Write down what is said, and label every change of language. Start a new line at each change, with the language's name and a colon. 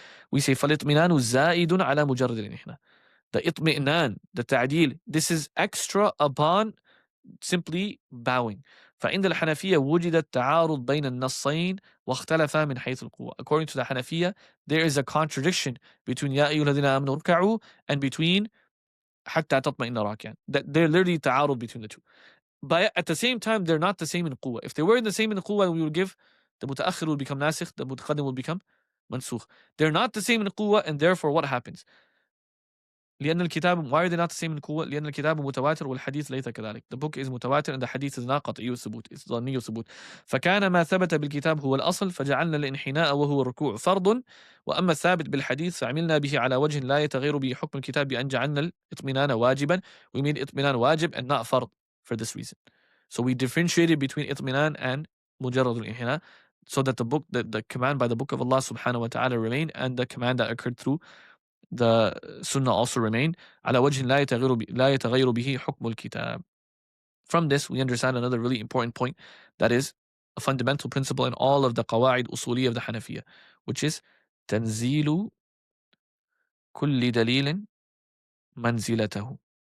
English: We say
Arabic: فالاطمئنان زائد على مجرد الانحناء.
English: The itmi'nan, the ta'dil, this is extra upon simply bowing.
Arabic: فعند الحنفية وجد التعارض بين النصين واختلفا من حيث القوة.
English: According to the Hanafiya, there is a contradiction between
Arabic: يا أيها الذين آمنوا اركعوا
English: and between
Arabic: حتى تطمئن راكعا.
English: That they're literally تعارض between the two. But at the same time, they're not the same in قوة. If they were in the same in قوة, we would give the mutaakhir will become nasikh, the mutaqaddim will become mansukh. They're not the same in قوة, and therefore what happens?
Arabic: لأن الكتاب,
English: why are they not the same in
Arabic: قوة؟ لأن الكتاب متواتر والحديث ليس كذلك.
English: The book is متواتر and the hadith is not قطعي الثبوت, it's ظني الثبوت.
Arabic: فكان ما ثبت بالكتاب هو الأصل فجعلنا الانحناء وهو الركوع فرض، وأما الثابت بالحديث فعملنا به على وجه لا يتغير به حكم الكتاب بأن جعلنا الإطمئنان واجبا.
English: We made إطمئنان واجب and not فرض for this reason. So we differentiated between إطمئنان and مجرد الانحناء, so that the command by the book of Allah subhanahu wa ta'ala remained, and the command that occurred through the sunnah also remained.
Arabic: على وجه لا يتغير به حكم الكتاب.
English: From this, we understand another really important point, that is a fundamental principle in all of the قواعد أصولية of the Hanafiya, which is
Arabic: تنزيل كل دليل منزلته.